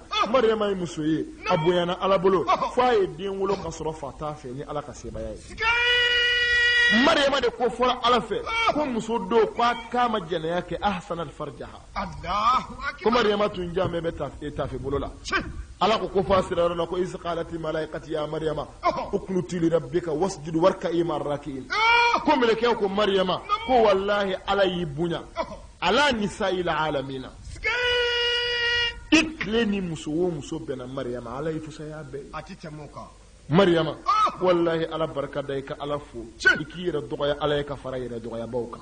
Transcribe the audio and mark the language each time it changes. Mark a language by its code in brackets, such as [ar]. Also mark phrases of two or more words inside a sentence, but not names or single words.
[bm] Mariyama ye muso ye a bonyana ala bolo fo a ye den wolo ka sɔrɔ fa t'a fɛ ni ala ka sebaya ye Mariyama de ko fɔra ala fɛ ko muso do k'a ma jɛnɛya kɛ [ar] أحصنت فرجها [bm] ko Mariyama tun jamɛ bɛ tafe bolo la ala ko fɔ a sira yɔrɔ la ko [ar] إذ قالت الملائكة يا مريم اقنتي لربك واسجدي واركعي مع الراكعين [bm] ko melekɛw ko Mariyama ko wallahi ala y'i bonya [ar] على نساء العالمين [bm] i tile ni muso o muso bɛnna Mariyama ala y'i fusaya bɛɛ a ti tɛmɛ o kan Mariyama wallahi ala barika da i ka ala fo i k'i yɛrɛ dɔgɔya ala ye ka fara yɛrɛ dɔgɔyabaw kan